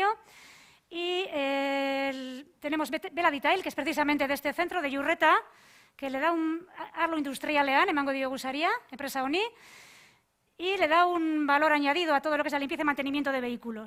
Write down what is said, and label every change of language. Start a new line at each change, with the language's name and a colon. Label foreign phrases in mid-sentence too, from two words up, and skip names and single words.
Spanish: Y tenemos Bela Detail, que es precisamente de este centro, de Iurreta, que le da un
Basque: arlo industrialean, emango diogu saria, enpresa honi.
Spanish: y le da un valor añadido a todo lo que es la limpieza y mantenimiento de vehículos.